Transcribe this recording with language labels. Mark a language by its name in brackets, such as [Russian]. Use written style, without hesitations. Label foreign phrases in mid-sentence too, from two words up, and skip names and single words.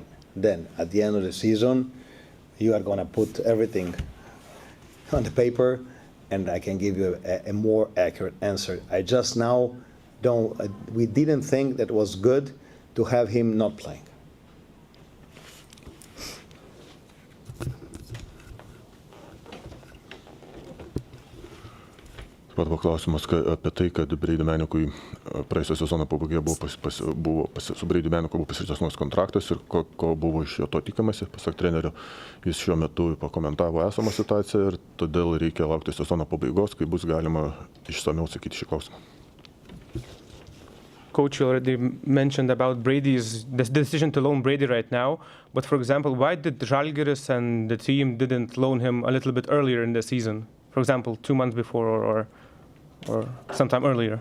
[English] Then, at the end of the season, you are going to put everything on the paper, and I can give you a more accurate answer. I just now we didn't think that was good to have him not playing. [Lithuanian] Pat buvo klausimas apie tai, kad Brady Manekui praėjusio sezono pabaigoje su Brady Maneku buvo pasirašytas naujas kontraktas ir ko buvo iš jo to tikimasi. Pasak trenerio, jis šiuo metu pakomentavo esamą situaciją ir todėl reikia laukti sezono pabaigos, kai bus galima išsamiau atsakyti šį klausimą. [English] Coach, you already mentioned about the decision to loan Brady right now. But for example, why did Žalgiris and the team didn't loan him a little bit earlier in the season? For example, 2 months before or or sometime earlier?